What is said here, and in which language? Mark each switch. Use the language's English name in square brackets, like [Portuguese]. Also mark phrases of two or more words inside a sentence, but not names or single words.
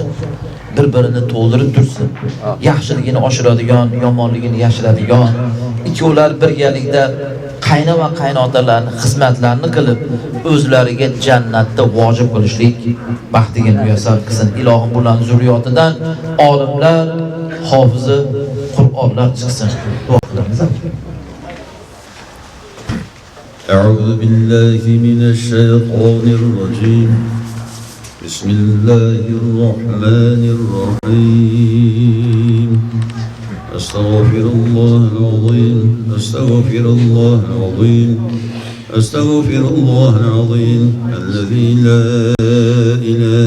[Uzbek] Bir-birini to'ldirib tursin. Yaxshiligini oshiradigan, yomonligini yashiradigan, ikkovlar birgalikda qayna va qaynotalarning xizmatlarini qilib, o'zlariga jannatda vojib qilishlik baxtiga muyassar qilsin. Ilohim bularning zurriyotidan olimlar, hofizi, Qur'onlar chiqsin. Duo qilamiz. [Arabic] أعوذ بالله من الشيطان الرجيم بسم الله الرحمن الرحيم أستغفر الله العظيم أستغفر الله العظيم أستغفر الله العظيم الذي لا إله